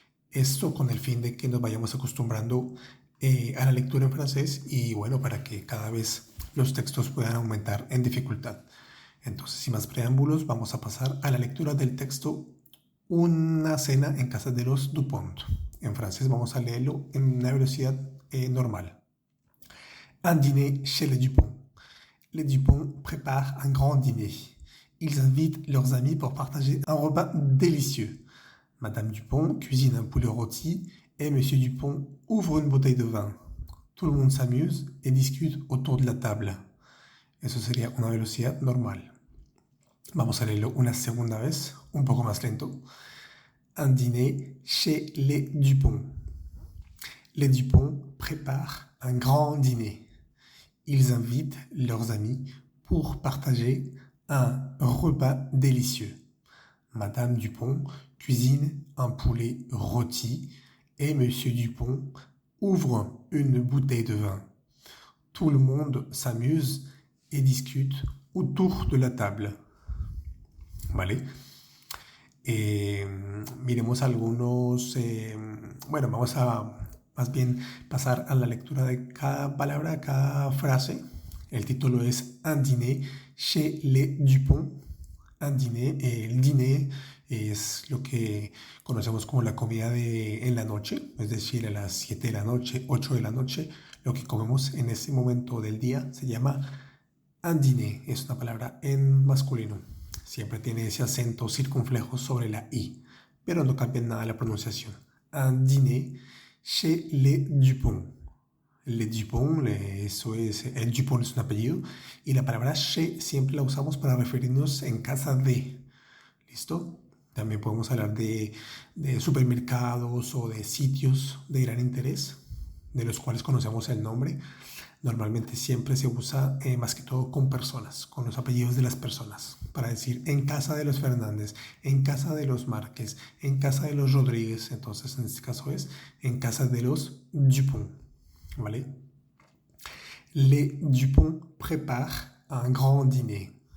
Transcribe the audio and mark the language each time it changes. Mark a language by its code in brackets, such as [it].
[es] Esto con el fin de que nos vayamos acostumbrando a la lectura en francés y bueno, para que cada vez los textos puedan aumentar en dificultad. Entonces, sin más preámbulos, vamos a pasar a la lectura del texto Una cena en casa de los Dupont. En francés vamos a leerlo en una velocidad normal. [fr] Un dîner chez les Dupont. Les Dupont préparent un grand dîner. Ils invitent leurs amis pour partager un repas délicieux. Madame Dupont cuisine un poulet rôti et Monsieur Dupont ouvre une bouteille de vin. Tout le monde s'amuse et discute autour de la table. [es] Eso sería una velocidad normal. Vamos a leerlo una segunda vez, un poco más lento. [fr] Un dîner chez les Dupont. Les Dupont préparent un grand dîner. Ils invitent leurs amis pour partager un repas délicieux. Madame Dupont cuisine un poulet rôti et Monsieur Dupont ouvre une bouteille de vin. Tout le monde s'amuse et discute autour de la table. [es] ¿Vale? Miremos algunos, bueno, vamos a más bien pasar a la lectura de cada palabra, cada frase. El título es [fr] Un dîner chez les Dupont. [es] Un dîner, el dîner es lo que conocemos como la comida en la noche, es decir, a las 7 de la noche, 8 de la noche, lo que comemos en ese momento del día se llama un dîner, es una palabra en masculino. Siempre tiene ese acento circunflejo sobre la I, pero no cambia nada la pronunciación. [fr] Un dîner chez les Dupont. [es] Les Dupont, el Dupont es un apellido, y la palabra chez siempre la usamos para referirnos en casa de. ¿Listo? También podemos hablar de supermercados o de sitios de gran interés, de los cuales conocemos el nombre. Normalmente siempre se usa más que todo con personas, con los apellidos de las personas, para decir en casa de los Fernández, en casa de los Márquez, en casa de los Rodríguez. Entonces en este caso es en casa de los Dupont, ¿vale? [fr] Les Dupont préparent un grand dîner.